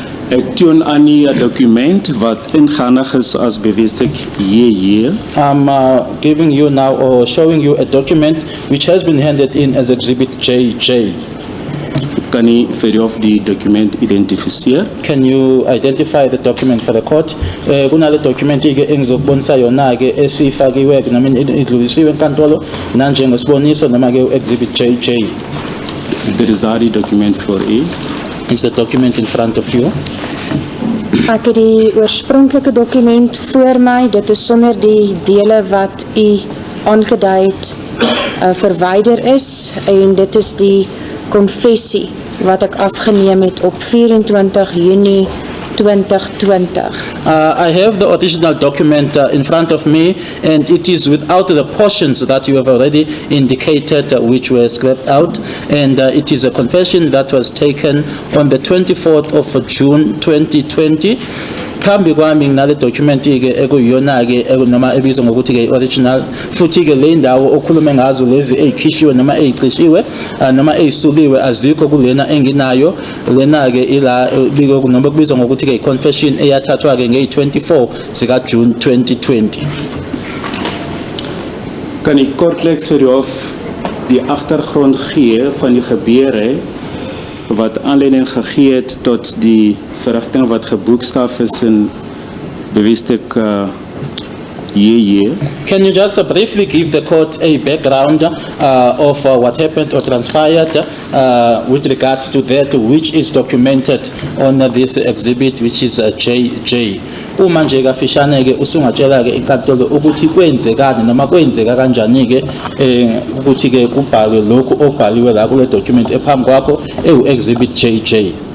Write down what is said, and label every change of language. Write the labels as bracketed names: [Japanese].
[Afrikaans] Ek toon aan u 'n dokument wat ingehandig is as bewyslik JJ. [English] I'm giving you now or showing you a document which has been handed in as Exhibit JJ. [Afrikaans] Kan u vir of die dokument identifiseer? [English] Can you identify the document for the court? [Zulu] Kunale document ke engizokubonisa yona ke esifakiwe noma idlulisiwe enkantolo nanjengesiboniso noma ke Exhibit JJ. [Afrikaans] There is daardie document voor u. [English] Is the document in front of you? [Afrikaans] Ek het die oorspronklike dokument voor my. Dit is sonder die dele wat u aangedui het verwyder is en dit is die konfessie wat ek afgeneem het op 24 Junie 2020. [English] I have the original document in front of me, and it is without the portions that you have already indicated which were scrapped out, and it is a confession that was taken on the 24th of June 2020. [Zulu] Phambi kwami nginale document ke ekuyiyona ke noma ebizwa ngokuthi ke original futhi ke le ndawo okhulume ngazo lezi ezikhishiwe noma eziqishiwe noma ezisuliwe azikho kulena enginayo lena ke ila biko noma kubizwa ngokuthi ke confession eyathathwa ke nge-24 zika June 2020. [Afrikaans] Kan u kortliks vir of die agtergrond gee van die gebeure wat aanleiding gegee het tot die verrigting wat geboekstaaf is in bewyslik JJ? [English] Can you just briefly give the court a background of what happened or transpired with regards to that which is documented on this exhibit which is JJ? [Zulu] Uma nje kafishane ke usungatshela ke inkantolo ukuthi kwenzekani noma kwenzeka kanjani ke ukuthi ke kubhalwe lokho okubhaliwe la kule document ephambi kwakho exhibit JJ.